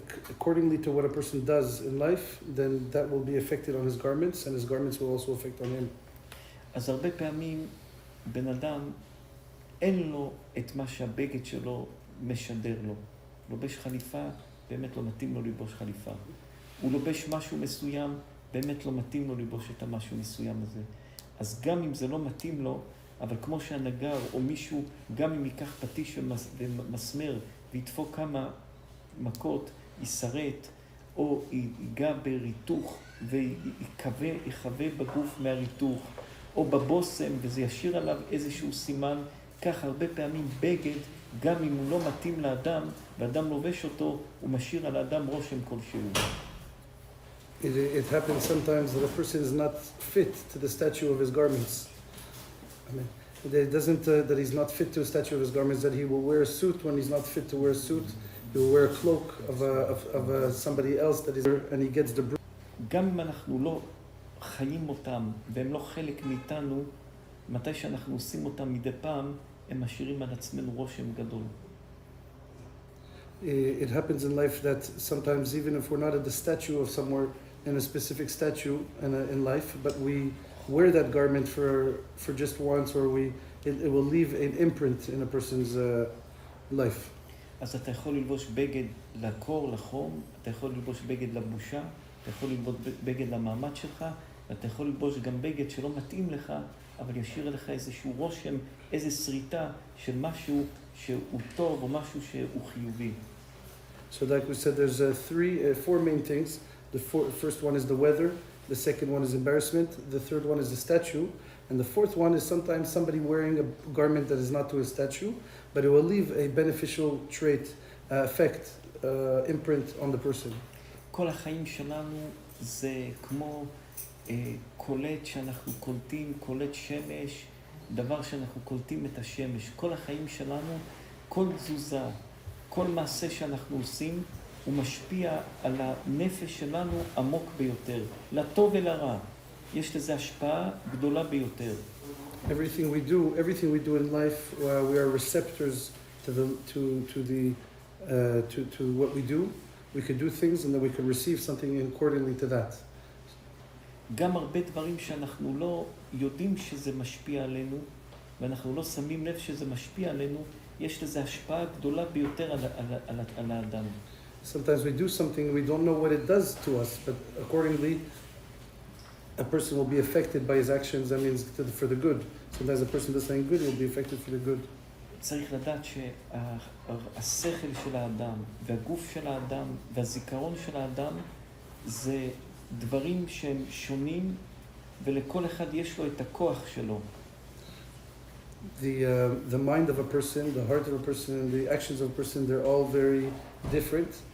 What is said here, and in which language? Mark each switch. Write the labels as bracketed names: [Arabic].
[English] Accordingly to what a person does in life, then that will be affected on his garments, and his garments will also affect on him. [Hebrew] אז הרבה פעמים בן אדם אין לו את מה שהבגד שלו משדר לו. לובש חליפה, באמת לא מתאים לו ללבוש חליפה. הוא לובש משהו מסוים, באמת לא מתאים לו ללבוש את המשהו מסוים הזה. אז גם אם זה לא מתאים לו, אבל כמו שהנגר או מישהו, גם אם ייקח פטיש ומסמר וידפוק כמה מכות, יסרט, או ייגע בריתוך ויחווה בגוף מהריתוך, או בבוסם, וזה ישיר עליו איזשהו סימן. כך הרבה פעמים בגד, גם אם הוא לא מתאים לאדם, ואדם לובש אותו, הוא משאיר על האדם רושם כלשהו. [English] It happens sometimes that a person is not fit to the statue of his garments. I mean, it doesn't that he's not fit to the statue of his garments, that he will wear a suit when he's not fit to wear a suit. He will wear a cloak of somebody else that is there, and he gets the... [Hebrew] גם אם אנחנו לא חיים אותם, והם לא חלק מאיתנו, מתי שאנחנו עושים אותם מדי פעם, הם משאירים על עצמנו רושם גדול. [English] It happens in life that sometimes, even if we're not at the statue of somewhere, in a specific statue in life, but we wear that garment for just once, or it will leave an imprint in a person's life. [Hebrew] אז אתה יכול ללבוש בגד לקור, לחום, אתה יכול ללבוש בגד לבושה, אתה יכול ללבוש בגד למעמד שלך, ואתה יכול ללבוש גם בגד שלא מתאים לך, אבל ישאיר לך איזשהו רושם, איזו שריטה של משהו שהוא טוב או משהו שהוא חיובי. [English] So like we said, there's four main things. The first one is the weather, the second one is embarrassment, the third one is the statue, and the fourth one is sometimes somebody wearing a garment that is not to a statue, but it will leave a beneficial trait, effect, imprint on the person. [Hebrew] כל החיים שלנו זה כמו קולט שאנחנו קולטים, קולט שמש, דבר שאנחנו קולטים את השמש. כל החיים שלנו, כל תזוזה, כל מעשה שאנחנו עושים, הוא משפיע על הנפש שלנו עמוק ביותר, לטוב ולרע. יש לזה השפעה גדולה ביותר. [English] Everything we do in life, we are receptors to what we do. We could do things and then we could receive something accordingly to that. [Hebrew] גם הרבה דברים שאנחנו לא יודעים שזה משפיע עלינו, ואנחנו לא שמים לב שזה משפיע עלינו, יש לזה השפעה גדולה ביותר על האדם. [English] Sometimes we do something, we don't know what it does to us, but accordingly, a person will be affected by his actions, that means for the good. Sometimes a person does something good, he will be affected for the good. [Hebrew] צריך לדעת שהשכל של האדם, והגוף של האדם, והזיכרון של האדם, זה דברים שהם שונים, ולכל אחד יש לו את הכוח שלו. [English] The mind of a person, the heart of a person, and the actions of a person, they're all very different.